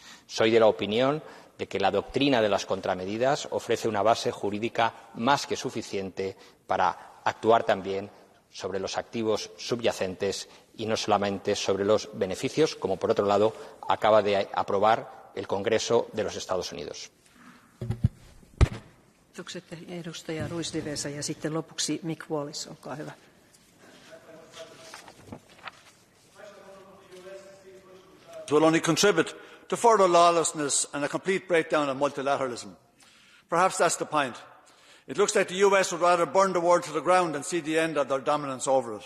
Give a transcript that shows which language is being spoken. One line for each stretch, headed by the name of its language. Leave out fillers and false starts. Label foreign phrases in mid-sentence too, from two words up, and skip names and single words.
Spanish: Soy de la opinión de que la doctrina de las contramedidas ofrece una base jurídica más que suficiente para actuar también sobre los activos subyacentes y no solamente sobre los beneficios, como, por otro lado, acaba de aprobar el Congreso de los Estados Unidos.
Finnish: Kiitokset edustaja Ruiz de Vesa, ja sitten lopuksi Mick Wallis, olkaa hyvä.
English: Will only contribute to further lawlessness and a complete breakdown of multilateralism. Perhaps that's the point. It looks like the US would rather burn the world to the ground than see the end of their dominance over it.